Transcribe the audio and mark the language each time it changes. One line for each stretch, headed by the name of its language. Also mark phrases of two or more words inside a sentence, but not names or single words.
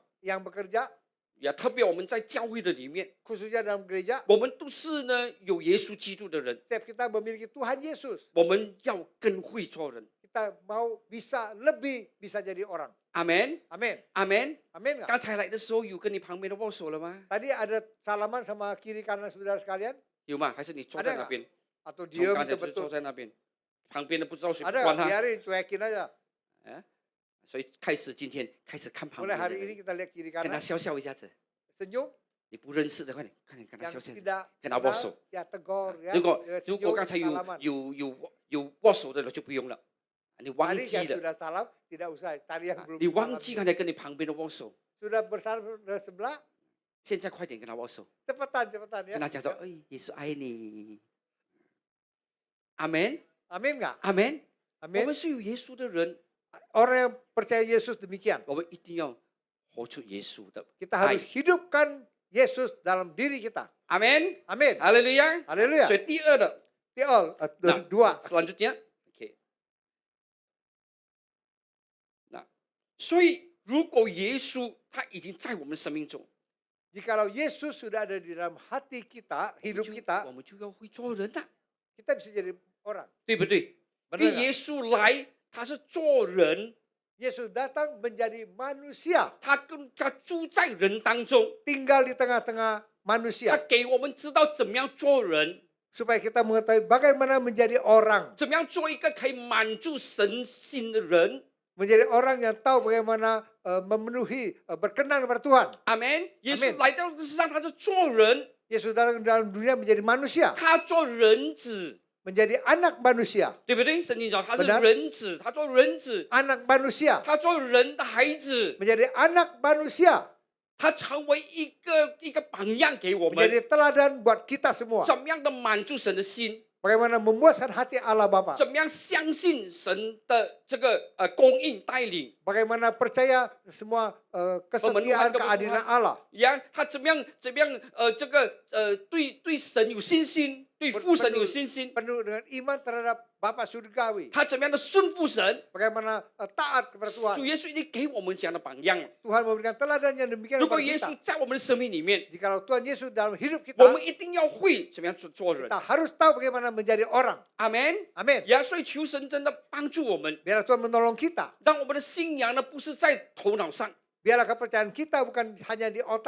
Indonesian: yang bekerja,
Chinese: 也特别我们在教会的里面，
Indonesian: khususnya dalam gereja,
Chinese: 我们都是呢有耶稣基督的人，
Indonesian: setiap kita memiliki Tuhan Yesus.
Chinese: 我们要更会做人。
Indonesian: Kita mau lebih bisa jadi orang.
Chinese: 阿门，
Indonesian: Amin.
Chinese: 阿门。
Indonesian: Amin nggak?
Chinese: 刚才来的时候有跟你旁边的握手了吗？
Indonesian: Tadi ada salaman sama kiri kanan saudara sekalian?
Chinese: 有吗？还是你坐在那边？
Indonesian: Atau
Chinese: 从
Indonesian: diam
Chinese: 刚才就坐
Indonesian: betul-betul?
Chinese: 在那边，旁边的不知道谁不
Indonesian: Ada
Chinese: 管
Indonesian: nggak?
Chinese: 他。
Indonesian: Biarin, cuekin aja.
Chinese: 所以今天开始看旁
Indonesian: Mulai
Chinese: 边的
Indonesian: hari
Chinese: 人
Indonesian: ini，kita lihat kiri
Chinese: 跟他
Indonesian: kanan,
Chinese: 笑一下子。
Indonesian: senyum.
Chinese: 你不认识的，快点跟他
Indonesian: Yang
Chinese: 笑笑。
Indonesian: tidak
Chinese: 跟他握
Indonesian: kenal,
Chinese: 手。
Indonesian: ya tegur ya.
Chinese: 如果
Indonesian: Ya,
Chinese: 如
Indonesian: senyum,
Chinese: 果刚才
Indonesian: salaman.
Chinese: 有握手的了就不用了，你忘
Indonesian: Tadi
Chinese: 记
Indonesian: yang
Chinese: 了，
Indonesian: sudah salam, tidak usah. Tadi yang belum
Chinese: 你忘
Indonesian: salam.
Chinese: 记刚才跟你旁边的握手，
Indonesian: Sudah bersalam dari sebelah,
Chinese: 现在快点跟他握手，
Indonesian: cepetan ya.
Chinese: 跟他讲说，哎，耶稣爱你。阿门，
Indonesian: Amin nggak?
Chinese: 阿门。我
Indonesian: Amin.
Chinese: 们是有耶稣的人，
Indonesian: Orang yang percaya Yesus demikian.
Chinese: 我们一定要活出耶稣的
Indonesian: Kita
Chinese: 爱
Indonesian: harus hidupkan Yesus dalam diri kita.
Chinese: 阿门，
Indonesian: Amin.
Chinese: 哈利路亚。
Indonesian: Haleluya.
Chinese: 所以第二的，
Indonesian: Dua. selanjutnya, oke. Nah,
Chinese: 所以如果耶稣他已经在我们生命中，
Indonesian: Jikalau Yesus sudah ada di dalam hati kita, hidup
Chinese: 我
Indonesian: kita,
Chinese: 们就要会做人的，
Indonesian: kita bisa jadi orang.
Chinese: 对不对？
Indonesian: Benar
Chinese: 因为
Indonesian: nggak?
Chinese: 耶稣来，他是做人，
Indonesian: Yesus datang menjadi manusia,
Chinese: 他住在人当中，
Indonesian: tinggal di tengah-tengah
Chinese: 他
Indonesian: manusia,
Chinese: 给我们知道怎么样做人，
Indonesian: supaya kita mengetahui bagaimana menjadi orang,
Chinese: 怎么样做一个可以满足神心的人。
Indonesian: menjadi orang yang tahu bagaimana memenuhi, berkenan kepada Tuhan.
Chinese: 阿门。耶稣
Indonesian: Amen
Chinese: 来到这世上，他是做人，
Indonesian: Yesus datang dalam dunia menjadi manusia,
Chinese: 他做人子，
Indonesian: menjadi anak manusia,
Chinese: 对不对？圣经讲他是
Indonesian: Benar
Chinese: 人子，他做人子，
Indonesian: anak manusia,
Chinese: 他做人的孩子，
Indonesian: menjadi anak manusia,
Chinese: 他成为一个榜样给我们，
Indonesian: menjadi teladan buat kita semua.
Chinese: 怎么样的满足神的心，
Indonesian: Bagaimana memuaskan hati Allah Bapa.
Chinese: 怎么样相信神的这个供应带领，
Indonesian: Bagaimana percaya semua kesetiaan keadilan Allah.
Chinese: 他怎么样这个对神有信心，对父神有信心，
Indonesian: Penuh dengan iman terhadap Bapa Surgawi.
Chinese: 他怎么样的顺服神。
Indonesian: Bagaimana taat kepada
Chinese: 主
Indonesian: Tuhan.
Chinese: 耶稣已经给我们这样的榜样了。
Indonesian: Tuhan memberikan teladan yang demikian
Chinese: 如果
Indonesian: kepada
Chinese: 耶
Indonesian: kita.
Chinese: 稣在我们的生命里面，
Indonesian: Jikalau Tuhan Yesus dalam hidup
Chinese: 我
Indonesian: kita,
Chinese: 们一定要会怎么样做人。
Indonesian: kita harus tahu bagaimana menjadi orang.
Chinese: 阿门。
Indonesian: Amin.
Chinese: 所以求神真的帮助我们，
Indonesian: Biarlah Tuhan menolong kita.
Chinese: 让我们的信仰呢不是在头脑上，
Indonesian: Biarlah kepercayaan kita bukan hanya di otak